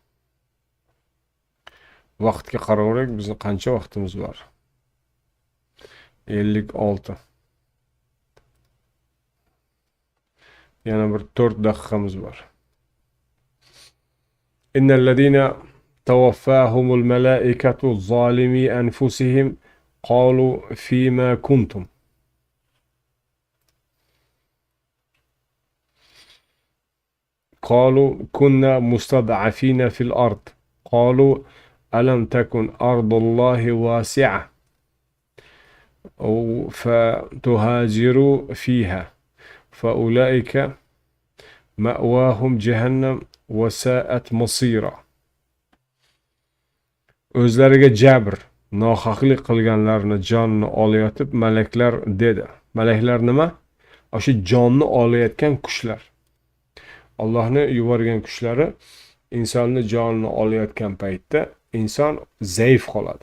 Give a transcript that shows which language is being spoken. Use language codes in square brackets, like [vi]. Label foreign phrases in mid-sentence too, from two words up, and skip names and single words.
[uz] Vaqtga qaraversak, bizning qancha vaqtimiz bor? 56. Yana bir 4 daqiqamiz bor. [ar] إن الذين توفاهم الملائكة ظالمي أنفسهم قالوا فيم كنتم. قالوا كنا مستضعفين في الأرض قالوا ألم تكن أرض الله واسعة فتهاجروا فيها فأولئك مأواهم جهنم وساءت مصيرا. [uz] O'zlariga jabr, nohaqlik qilganlarni jonni olayotib malaklar dedi. Malaklar nima? O'sha jonni olayotgan kuchlar. Allohning yuborgan kuchlari insonni jonini olayotgan paytda inson zaif qoladi.